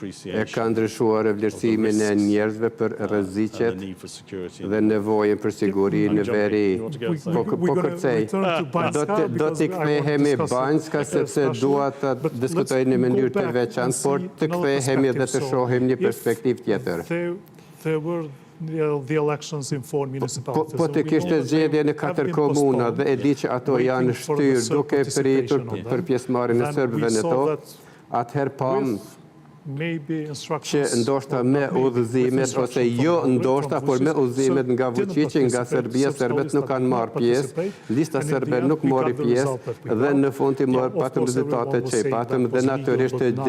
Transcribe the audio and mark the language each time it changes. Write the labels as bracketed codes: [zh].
[sq] E ka ndryshuar vlerësimin e njerëzve për rreziqet dhe nevojën për siguri në veri. Po kërcej, do t'i kthehemi Banjska sepse dua ta diskutoj në mënyrë të veçantë, por të kthehemi dhe të shohim një perspektivë tjetër. [en] There were the elections in 4 municipalities. [sq] Po të kishte zgjedhje në 4 komuna dhe e di që ato janë shtyrë duke pritur për pjesëmarrjen e serbëve në to, atëherë pam që ndoshta me udhëzimet, ose jo ndoshta, por me udhëzimet nga Vučići, nga Serbia, serbet nuk kanë marrë pjesë, lista serbe nuk mori pjesë, dhe në fund i morë patëm rezultate që i patëm, dhe natyrisht